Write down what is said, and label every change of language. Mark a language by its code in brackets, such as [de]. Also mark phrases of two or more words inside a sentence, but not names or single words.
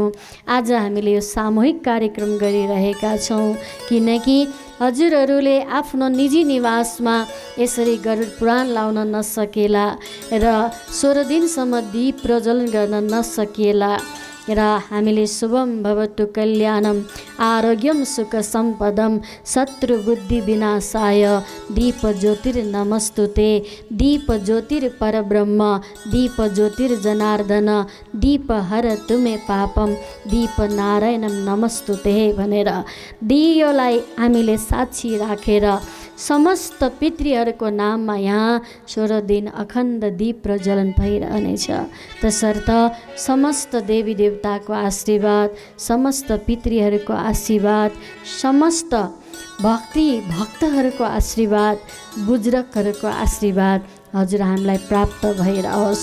[ne] आज हामीले यो सामूहिक कार्यक्रम गरिरहेका छौँ, किनकि हजुरहरूले आफ्नो निजी निवासमा यसरी गरुड पुराण लाउन नसकेला र 16 दिनसम्म दीप प्रज्वलन गर्न नसकेला र हामीले [sa] शुभम भवतु कल्याणम आरोग्यम सुख सम्पदम शत्रु बुद्धि विनाशाय दीप ज्योतिर्नमस्तुते। दीप ज्योतिर परब्रह्म, दीप ज्योतिर्जनार्दन, दीप हर तुमे पापम, दीप नारायणम नमस्तुते [ne] भनेर दियोलाई हामीले साक्षी राखेर समस्त पितृहरूको नाममा यहाँ 16 दिन अखण्ड दीप प्रज्वलन भइरहनेछ। तसर्थ समस्त देवी देवताको आशीर्वाद, समस्त पितृहरूको आशीर्वाद, समस्त भक्तहरूको आशीर्वाद, बुजुर्गहरूको आशीर्वाद हजुर हामीलाई प्राप्त भइरहोस्।